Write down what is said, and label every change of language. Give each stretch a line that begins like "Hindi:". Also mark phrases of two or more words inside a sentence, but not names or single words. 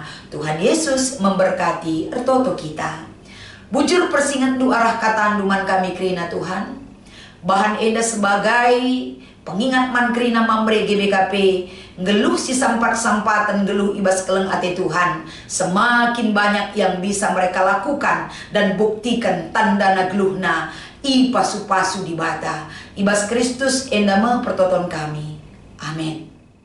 Indonesian: Tuhan Yesus memberkati
Batak Karo: ertoto kita. Bujur persingan du arah kata anduman kami kerina Tuhan. Bahan enda sebagai pengingat man kerina mamre GBKP ngeluh si sampat-sampatan geluh ibas keleng ate Tuhan.
Indonesian: Semakin banyak yang bisa mereka lakukan dan buktikan
Batak Karo: tanda na geluhna ipasu-pasu di bata. Ibas Kristus enda mempertoton kami. Amin.